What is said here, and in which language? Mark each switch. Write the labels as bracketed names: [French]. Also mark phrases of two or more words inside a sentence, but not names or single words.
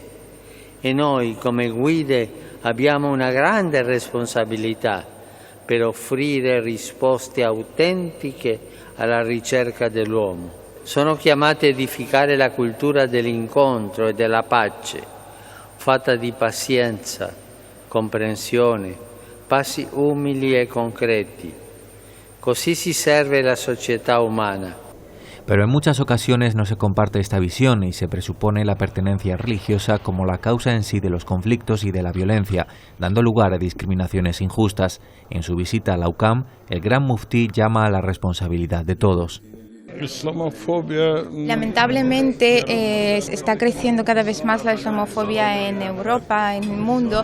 [Italian] E noi come guide abbiamo una grande responsabilità per offrire risposte autentiche alla ricerca dell'uomo. Sono chiamate a edificare la cultura dell'incontro e della pace, fatta di pazienza, comprensione, passi umili e concreti. Così si serve la società umana. [Spanish] Pero en muchas ocasiones no se comparte esta visión y se presupone la pertenencia religiosa como la causa en sí de los conflictos y de la violencia, dando lugar a discriminaciones injustas. En su visita a la UCAM, el gran muftí llama a la responsabilidad de todos. Lamentablemente está creciendo cada vez más la islamofobia en Europa, en el mundo.